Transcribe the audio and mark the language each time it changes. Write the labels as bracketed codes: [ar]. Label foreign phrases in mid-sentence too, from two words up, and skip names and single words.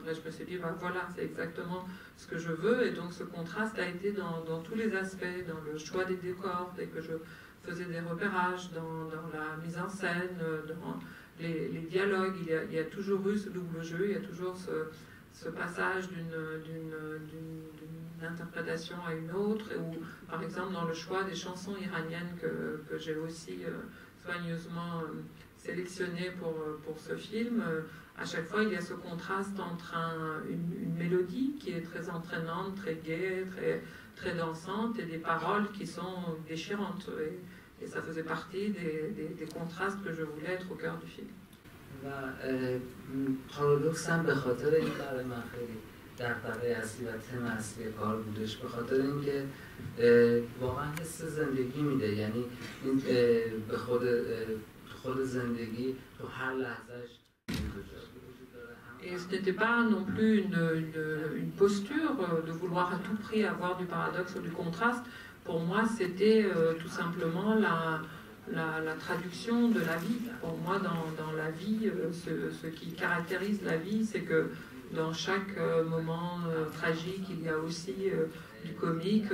[fr] Et je me suis dit, ben voilà, c'est exactement ce que je veux. Et donc ce contraste a été dans tous les aspects, dans le choix des décors, dès que je faisais des repérages, dans la mise en scène, dans les dialogues, il y a toujours eu ce double jeu, il y a toujours ce passage d'une interprétation à une autre, ou par exemple dans le choix des chansons iraniennes que j'ai aussi soigneusement sélectionnées pour ce film. À chaque fois, il y a ce contraste entre une mélodie qui est très entraînante, très gaie, très dansante, et des paroles qui sont déchirantes. Et ça faisait partie des contrastes que je voulais être au cœur du film. [fa] و پارادوکس هم به خاطر این برای من خیلی دغدغه اصلی و تم اصلی کار بودش، به خاطر اینکه واقعا حس زندگی میده، یعنی این به خود زندگی تو هر لحظهش. [fr] Et ce n'était pas non plus une posture de vouloir à tout prix avoir du paradoxe ou du contraste. Pour moi, c'était tout simplement la traduction de la vie. Pour moi, dans la vie, ce qui caractérise la vie, c'est que dans chaque moment tragique, il y a aussi du comique.